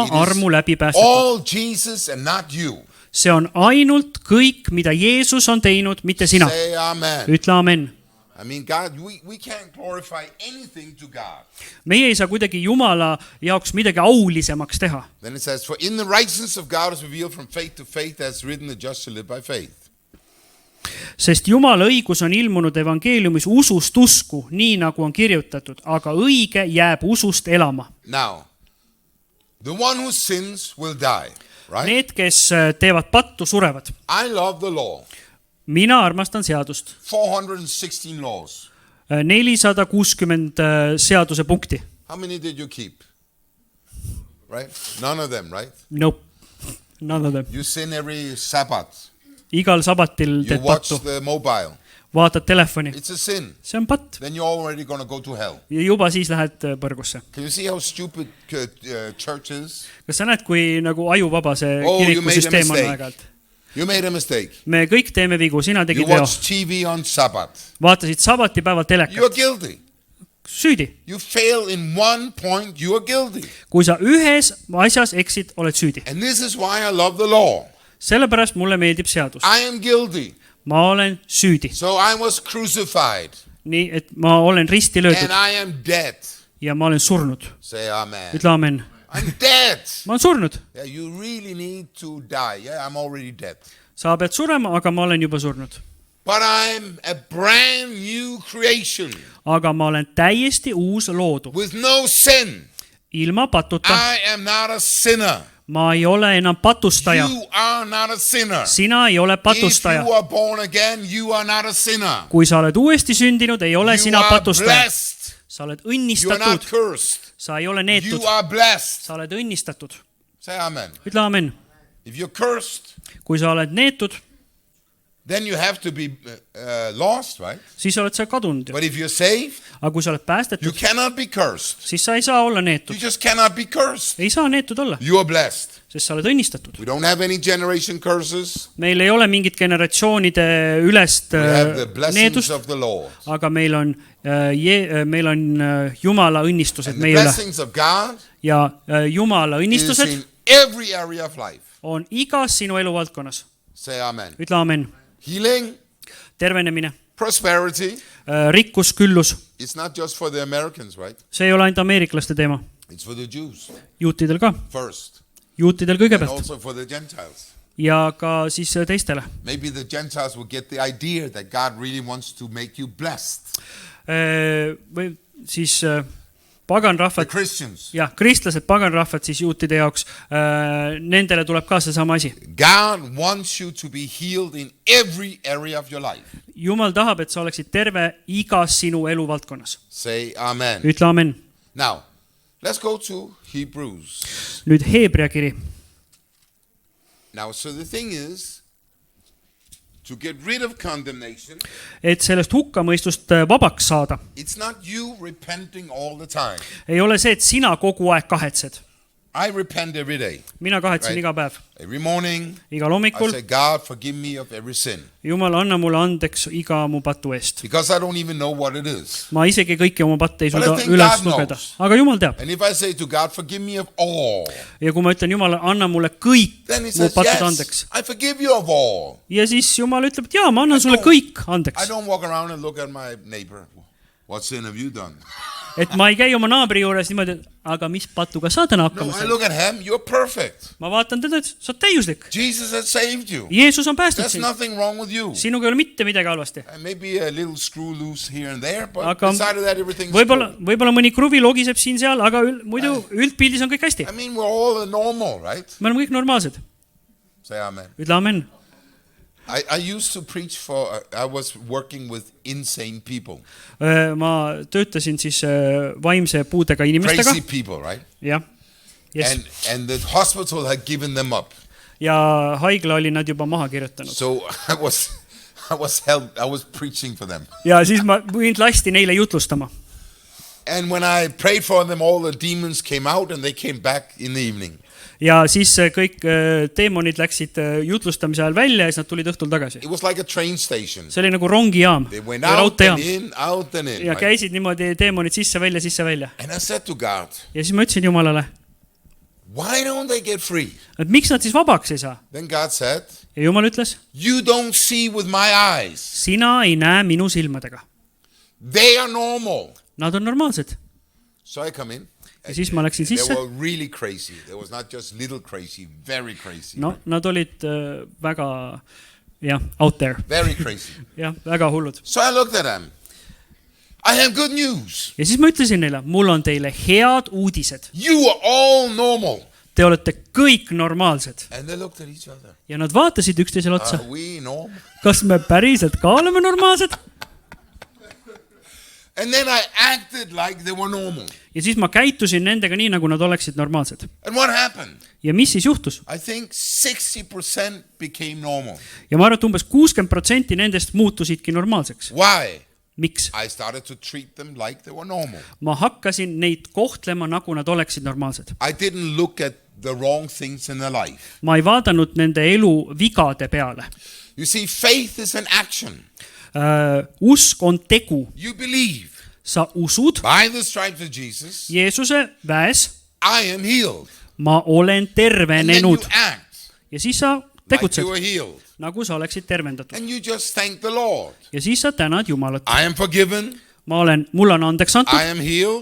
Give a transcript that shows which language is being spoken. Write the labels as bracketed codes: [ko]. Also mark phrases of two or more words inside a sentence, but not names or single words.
[en] It is [et] armu läbi päästetud. [en] all Jesus and not you. [et] See on ainult kõik, mida Jeesus on teinud, mitte sina. [en] Say amen. [et] Ütle amen. [en] I mean, God, we can't glorify anything to God. [et] Meie ei saa kuidagi Jumala jaoks midagi aulisemaks teha. [en] Then it says, for in the righteousness of God is revealed from faith to faith, as written, the just shall live by faith. [et] Sest Jumala õigus on ilmunud evangeeliumis usust usku, nii nagu on kirjutatud, aga õige jääb usust elama. [en] Now, the one who sins will die, right? [et] Need, kes teevad pattu, surevad. [en] I love the law. [et] Mina armastan seadust. [en] 416 laws. [et] 460 seaduse punkti. [en] How many did you keep? Right? None of them, right? Nope. None of them. You sin every Sabbath. [et] Igal sabatil [en] You [et] teed [en] watch [et] pattu. [en] the mobile. [et] Vaatad telefoni. [en] It's a sin. [et] See on patt. [en] Then you're already going to go to hell. [et] Ja juba siis lähed põrgusse. [en] Can you see how stupid church is? [et] Kas sa näed, kui nagu ajuvaba see [en] Oh, you made a [et] kirikusüsteem on [en] mistake. [et] aeg-ajalt? [en] You made a mistake. [et] Me kõik teeme vigu, sina [en] You [et] tegid veo. [en] watch TV on Sabbath. [et] Vaatasid sabatipäeval [en] You are [et] telekat. [en] guilty. [et] Süüdi. [en] You fail in one point, you are guilty. [et] Kui sa ühes asjas eksid, oled süüdi. [en] And this is why I love the law. [et] Sellepärast mulle meeldib seadus. [en] I am guilty. [et] Ma olen süüdi. [en] So I was crucified. [et] Nii, et ma olen risti löödud [en] And I am dead. [et] ja ma olen surnud. [en] Say amen. [et] Ütle amen. [en] I'm dead. [et] Ma olen surnud. [en] Yeah, you really need to die. Yeah, I'm already dead. [et] Sa pead surema, aga ma olen juba surnud. [en] But I'm a brand new creation [et] aga ma olen täiesti uus loodu, [en] with no sin. [et] ilma patuta. [en] I am not a sinner. [et] Ma ei ole enam patustaja. [en] You are not a sinner. [et] Sina ei ole [en] If [et] patustaja. [en] you are born again, you are not a sinner. [et] Kui sa oled uuesti sündinud, ei ole [en] You [et] sina [en] are [et] patustaja. [en] blessed. [et] Sa oled [en] You are not [et] õnnistatud. [en] cursed. [et] Sa ei ole [en] You [et] neetud. [en] are blessed. [et] Sa oled õnnistatud. [en] Say amen. [et] Ütle amen. [en] If you're cursed, [et] Kui sa oled neetud, [en] then you have to be lost, right? [et] siis oled sa kadunud. [en] But if you're saved, [et] Aga kui sa oled [en] you [et] päästetud, [en] cannot be cursed. [et] siis sa ei saa olla [en] You [et] neetud. [en] just cannot be cursed. [et] Ei saa neetud olla, [en] You are blessed. [et] sest sa oled õnnistatud. [en] We don't have any generation curses. [et] Meil ei ole mingit generatsioonide ülest [en] We have the blessings [et] needust, [en] of the Lord. [et] aga meil on Jumala õnnistused [en] And the [et] meie üle. [en] blessings of God [et] Ja Jumala [en] is [et] õnnistused [en] in every area of life. [et] on igas sinu eluvaldkonnas. [en] Say amen. [et] Ütle amen. [en] Healing, [et] Tervenemine, [en] prosperity. [et] rikkus, küllus. [en] It's not just for the Americans, right? [et] See ei ole ainult ameeriklaste teema. [en] It's for the Jews [et] Juutidel ka. [en] first. [et] Juutidel [en] And [et] kõigepealt. [en] also for the Gentiles. [et] Ja ka siis teistele. [en] Maybe the Gentiles will get the idea that God really wants to make you blessed. [et] Või siis [en] The [et] paganrahvad, [en] Christians. [et] jah, kristlased, paganrahvad siis juutide jaoks, nendele tuleb ka seesama asi. [en] God wants you to be healed in every area of your life. [et] Jumal tahab, et sa oleksid terve igas sinu eluvaldkonnas. [en] Say amen. [et] Ütle amen. [en] Now, let's go to Hebrews. [et] Nüüd Heebrea kiri. [en] Now, so the thing is, to get rid of condemnation, [et] Et sellest hukkamõistust vabaks saada, [en] it's not you repenting all the time. [et] ei ole see, et sina kogu aeg kahetsed. [en] I repent every day. [et] Mina kahetsen [en] Right. [et] iga päev. [en] Every morning, [et] Igal [en] I [et] hommikul, [en] say, God, forgive me of every sin. [et] Jumal, anna mulle andeks iga mu patu eest. [en] Because I don't even know what it is. [et] Ma isegi kõiki oma patte ei [en] But I [et] suuda [en] think [et] üles [en] God [et] lugeda. [en] knows. [et] Aga Jumal teab. [en] And if I say to God, forgive me of all, [et] Ja kui ma ütlen Jumal, anna mulle kõik [en] then he [et] mu [en] says, [et] patud [en] yes, [et] andeks. [en] I forgive you of all. [et] Ja siis Jumal ütleb, et jaa, ma annan sulle kõik [en] I [et] andeks. [en] don't walk around and look at my neighbor. What sin have you done? [et] Et ma ei käi oma naabri juures niimoodi, et aga mis patuga sa täna [en] No, [et] hakkama [en] I [et] said? [en] look at him. You're perfect. [et] Ma vaatan teda, et sa oled täiuslik. [en] Jesus has saved you. [et] Jeesus on päästnud [en] There's [et] sind. [en] nothing wrong with you. [et] Sinuga ei ole mitte midagi halvasti. [en] And maybe a little screw loose here and there, but [et] Aga [en] beside of that, everything's [et] võib-olla [en] good. [et] mõni kruvi logiseb siin-seal, aga muidu üldpildis on kõik hästi. [en] I mean, we're all normal, right? [et] Me oleme kõik normaalsed. [en] Say amen. [et] Ütle amen. [en] I used to preach for, I was working with insane people, [et] Ma töötasin siis vaimse puudega inimestega. [en] crazy people, right? [et] Jah. Yes. [en] And the hospital had given them up. [et] Ja haigla oli nad juba maha kirjutanud. [en] So I was preaching for them. [et] Ja siis mind lasti neile jutlustama. [en] And when I prayed for them, all the demons came out and they came back in the evening. [et] Ja siis kõik teemonid läksid jutlustamise ajal välja ja siis nad tulid õhtul tagasi. [en] It was like a train station. [et] See oli nagu rongijaam. [en] They went [et] Ja [en] out [et] raudteejaam. [en] and in, out and in. [et] Ja [en] Right? [et] käisid niimoodi teemonid sisse-välja, sisse-välja. [en] And I said to God, [et] Ja siis ma ütlesin Jumalale, [en] why don't they get free? [et] et miks nad siis vabaks ei saa? [en] Then God said, [et] Ja Jumal ütles, [en] you don't see with my eyes. [et] sina ei näe minu silmadega. [en] They are normal. [et] Nad on normaalsed. [en] So I come in. [et] Ja siis ma läksin [en] They [et] sisse. [en] were really crazy. There was not just little crazy, very crazy. No, [et] nad olid väga, jah, [en] out there. Very crazy. [et] Jah, väga hullud. [en] So I looked at them. I have good news. [et] Ja siis ma ütlesin neile, mul on teile head uudised. [en] You are all normal. [et] Te olete kõik normaalsed. [en] And they looked at each other. [et] Ja nad vaatasid üksteisele otsa. [en] Are we normal? [et] Kas me päriselt ka oleme normaalsed? [en] And then I acted like they were normal. [et] Ja siis ma käitusin nendega nii, nagu nad oleksid normaalsed. [en] And what happened? [et] Ja mis siis juhtus? [en] I think 60% became normal. [et] Ja ma arvan, et umbes 60% nendest muutusidki normaalseks. [en] Why? [et] Miks? [en] I started to treat them like they were normal. [et] Ma hakkasin neid kohtlema, nagu nad oleksid normaalsed. [en] I didn't look at the wrong things in their life. [et] Ma ei vaadanud nende elu vigade peale. [en] You see, faith is an action. [et] Usk on tegu. [en] You believe. [et] Sa usud [en] By the stripes of Jesus, [et] Jeesuse väes, [en] I am healed. [et] ma olen [en] And then you [et] tervenenud. [en] act [et] Ja siis sa [en] like [et] tegutsed, [en] you are healed. [et] nagu sa oleksid tervendatud. [en] And you just thank the Lord. [et] Ja siis sa tänad Jumalat. [en] I am forgiven. [et] Mul on andeks antud, [en] I am healed.